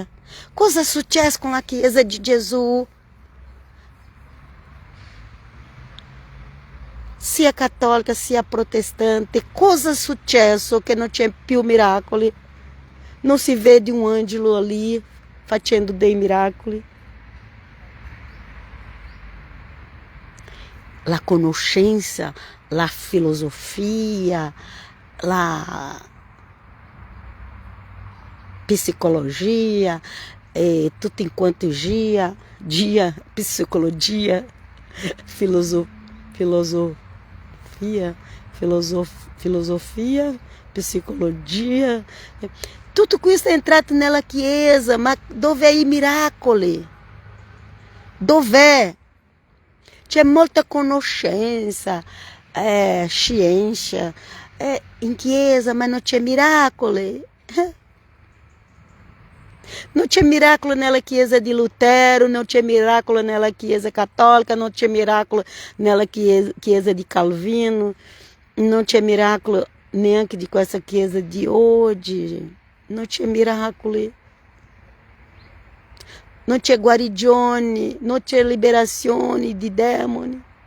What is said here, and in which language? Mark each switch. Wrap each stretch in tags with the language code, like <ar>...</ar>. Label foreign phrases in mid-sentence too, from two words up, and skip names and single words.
<it>Cosa è successo con la Chiesa di Gesù? Sia cattolica sia protestante, cosa è successo che non c'è più miracoli? Non si vede un angelo ali facendo dei miracoli? La conoscenza, la filosofia, la psicologia,</it> <pt>tudo enquanto dia,</pt> <it>psicologia, filosofia, psicologia, tudo questo è entrato nella Chiesa, ma dov'è i miracoli? Dov'è? C'è molta conoscenza, scienza in Chiesa, ma non c'è miracoli. Non c'è miracolo nella Chiesa di Lutero, non c'è miracolo nella Chiesa cattolica, non c'è miracolo nella Chiesa di Calvino, non c'è miracolo neanche di questa Chiesa di oggi, non c'è miracoli, non c'è guarigioni, non c'è liberazione di demoni.</it>